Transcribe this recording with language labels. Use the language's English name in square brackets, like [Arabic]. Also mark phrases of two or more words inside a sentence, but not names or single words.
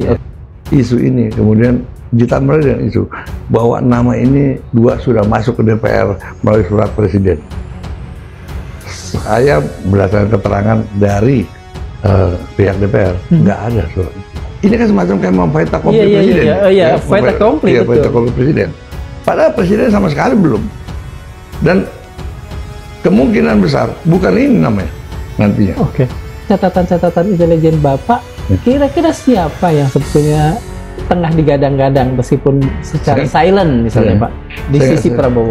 [Indonesian] Isu ini kemudian ditambah dengan isu bahwa nama ini 2 sudah masuk ke DPR melalui surat Presiden. Saya berdasarkan keterangan dari pihak DPR, nggak ada surat. Ini kan semacam kayak [French] fait accompli [Indonesian] Presiden. [French] Fait accompli. [Indonesian] Iya, [French] fait accompli [Indonesian] Presiden. Padahal Presiden sama sekali belum. Dan kemungkinan besar bukan ini namanya nantinya. Oke. Catatan-catatan intelijen Bapak, kira-kira siapa yang sebetulnya tengah digadang-gadang meskipun secara silent misalnya Pak di sisi Prabowo?